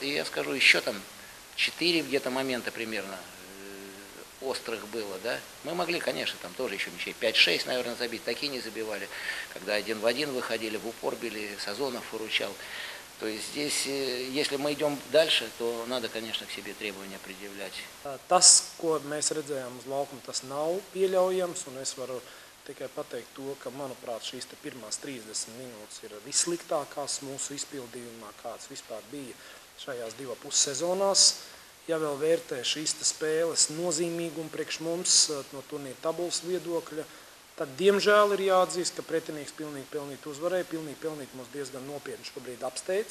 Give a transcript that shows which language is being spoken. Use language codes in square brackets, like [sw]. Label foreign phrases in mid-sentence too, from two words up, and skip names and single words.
[ru] И я скажу, еще там 4 где-то момента примерно острых было, да. Мы могли, конечно, там тоже еще мячей 5-6, наверное, забить. Такие не забивали. Когда 1 в 1 выходили, в упор били, Сазонов выручал. То есть здесь, если мы идем дальше, то надо, конечно, к себе требования предъявлять. [lv] Tas, ko mēs redzējām uz laukuma, tas nav pieļaujams, un es varu tikai pateikt to, ka, manuprāt, šīs pirmās 30 minūtes ir vissliktākās mūsu izpildījumā, kāds vispār bija šajās 2,5 sezonās. Ja vēl vērtē šīs spēles nozīmīgumu priekš mums no turnīra tabulas viedokļa, tad, diemžēl, ir jāatzīst, ka pretinieks pilnīgi pelnīt uzvarēja, pilnīgi pelnīt mūs diezgan nopietni šobrīd apsteidz.